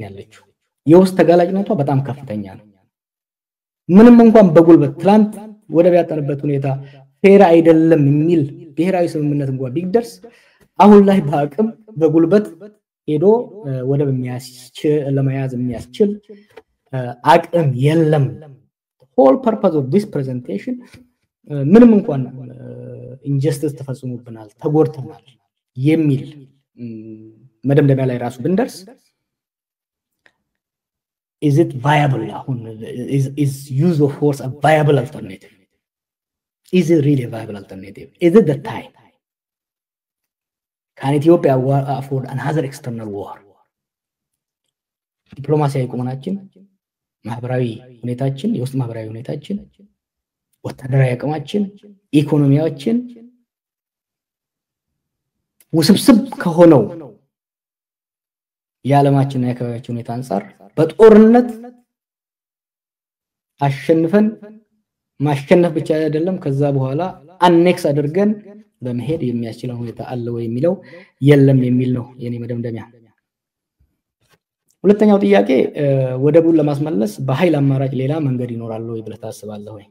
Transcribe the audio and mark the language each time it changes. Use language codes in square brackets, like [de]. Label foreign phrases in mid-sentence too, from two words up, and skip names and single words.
[am] ያለችው። የውስጥ ተጋላጭነቷ በጣም ከፍተኛ ነው። ምንም እንኳን በጉልበት ትላንት ወደብ ያጣንበት ሁኔታ ፌር አይደለም የሚል ብሔራዊ ስምምነት እንኳን ቢደርስ አሁን ላይ በአቅም በጉልበት ሄዶ ወደብ ለመያዝ የሚያስችል አቅም የለም። [en] whole purpose of this presentation [am] ምንም እንኳን ኢንጀስቲስ ተፈጽሞብናል ተጎድተናል የሚል መደምደሚያ ላይ ራሱ ብንደርስ [en] is it viable? Is use of force a viable alternative? Is it really a viable alternative? Is it the time? Can Ethiopia afford another external war? [am] ዲፕሎማሲያዊ ቁመናችን፣ ማህበራዊ ሁኔታችን፣ የውስጥ ማህበራዊ ሁኔታችን፣ ወታደራዊ አቅማችን፣ ኢኮኖሚያችን ውስብስብ ከሆነው የዓለማችንና የአካባቢያችን ሁኔታ አንፃር በጦርነት አሸንፈን ማሸነፍ ብቻ አይደለም ከዛ በኋላ አኔክስ አድርገን በመሄድ የሚያስችለው ሁኔታ አለ ወይ የሚለው የለም የሚል ነው የኔ መደምደሚያ። ሁለተኛው ጥያቄ ወደቡን ለማስመለስ በኃይል አማራጭ ሌላ መንገድ ይኖራል ወይ ብለህ ታስባለህ ወይ?